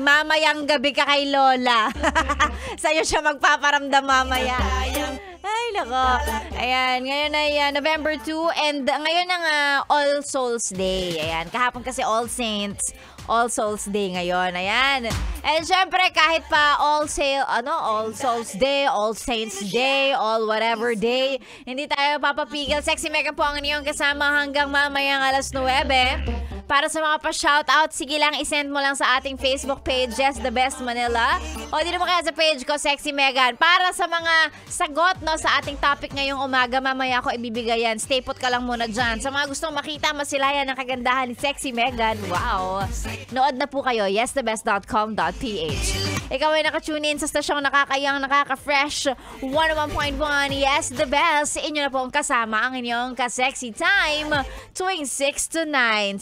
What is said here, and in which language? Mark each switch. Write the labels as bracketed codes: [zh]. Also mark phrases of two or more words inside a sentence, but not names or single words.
[tl] Mamayang gabi ka kay Lola. Sa'yo siya magpaparamdam mamaya. Ay, nako. Ayan, ngayon ay November 2 and ngayon ang All Souls Day. Ayan, kahapon kasi All Saints. All Souls Day ngayon. Ayan. And syempre, kahit pa All Souls Day, All Saints Day, [en] All whatever day, [tl] hindi tayo papapigil. Sexy Megan po ang inyong kasama hanggang mamayang 9:00. Para sa mga pa-shoutout, sige lang, isend mo lang sa ating Facebook page, Yes The Best Manila. O di naman kaya sa page ko, Sexy Megan. Para sa mga sagot sa ating topic ngayong umaga, mamaya ko ibibigay yan. [en] Stay put [tl] ka lang muna dyan. Sa mga gustong makita, masilayan ng kagandahan ni Sexy Megan, wow. Nood na po kayo, yesthebest.com.ph. Ikaw ay nakatune in sa stasyong nakakayang, nakaka-fresh 101.1 Yes The Best. Inyo na po ang kasama ang inyong ka-sexy time tuwing 6 to 9.